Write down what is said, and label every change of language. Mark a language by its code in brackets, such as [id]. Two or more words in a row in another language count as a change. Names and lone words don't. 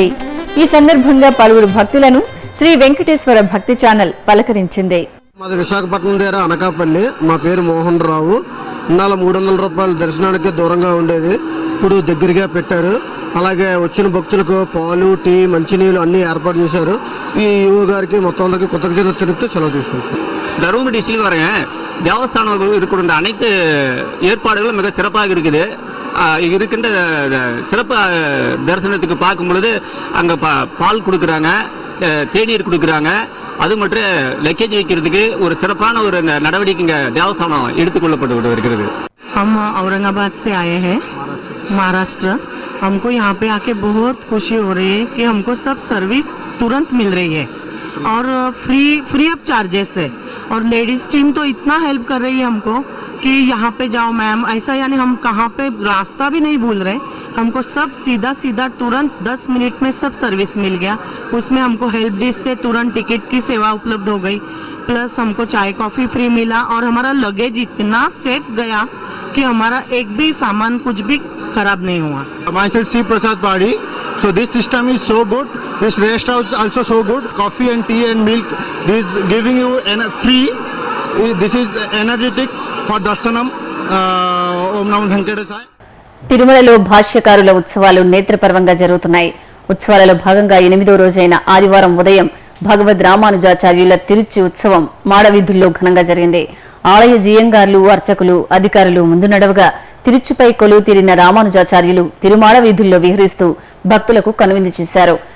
[te] ఈ సందర్భంగా పలువురు భక్తులను శ్రీ వెంకటేశ్వర భక్తి ఛానల్ పలకరించింది. మాది విశాఖపట్నం దగ్గర అనకాపల్లి. మా పేరు మోహన్ రావు. ఇన్నాళ్ళ 300 రూపాయల దర్శనానికి దూరంగా ఉండేది, ఇప్పుడు దగ్గరగా పెట్టారు. అలాగే వచ్చిన భక్తులకు పాలు, టీ, మంచినీళ్ళు అన్ని ఏర్పాటు చేశారు. ఈ యువ గారికి మొత్తం అందరికి కృతజ్ఞతలు తెలుపుతూ செலவு తీసుకుంటారు. [ta] தருமபுரி டிஸ்ட்ரிக்ட் வரேன். தேவஸ்தானம் இருக்கிற அனைத்து ஏற்பாடுகளும் மிக சிறப்பாக இருக்குது. இருக்கின்ற சிறப்பு தரிசனத்துக்கு பார்க்கும் பொழுது அங்கே பால் கொடுக்குறாங்க, தேநீர் கொடுக்குறாங்க. அது மட்டும் லக்கேஜ் வைக்கிறதுக்கு ஒரு சிறப்பான ஒரு நடவடிக்கை இங்கே தேவஸ்தானம் எடுத்துக்கொள்ளப்பட்டு வருகிறது. [hi] हम औरंगाबाद से आए हैं, महाराष्ट्र. हमको यहाँ पे आके बहुत खुशी हो रही है कि हमको सब सर्विस तुरंत मिल रही है और [en] free of charges [hi] है. और [en] ladies team [hi] तो इतना हेल्प कर रही है हमको कि यहाँ पे जाओ मैम ऐसा, यानी हम कहाँ पे रास्ता भी नहीं भूल रहे. हमको सब सीधा तुरंत 10 मिनट में सब सर्विस मिल गया. उसमें हमको [en] help desk [hi] से तुरंत टिकट की सेवा उपलब्ध हो गई, प्लस हमको चाय कॉफी फ्री मिला और हमारा लगेज इतना सेफ गया कि हमारा एक भी सामान कुछ भी खराब नहीं हुआ. [en] Myself C. Prasad Padi. So this system is so good. This rest house also so good. Coffee and tea and milk. This is giving you free. This is energetic for Darshanam. [sa] Om Namo Venkatesaya. [te] తిరుమలలో భాష్యకారుల ఉత్సవాలు నేత్రపర్వంగా జరుగుతున్నాయి. ఉత్సవాలలో భాగంగా 8వ రోజైన ఆదివారం ఉదయం భగవద్ రామానుజాచార్యుల తిరుచి ఉత్సవం మాడవీధుల్లో ఘనంగా జరిగింది. ఆలయ జీయంగార్లు, అర్చకులు, అధికారులు ముందు నడవగా తిరుచిపై కొలువు తీరిన రామానుజాచార్యులు తిరుమాడ వీధుల్లో విహరిస్తూ భక్తులకు కనువిందు చేశారు.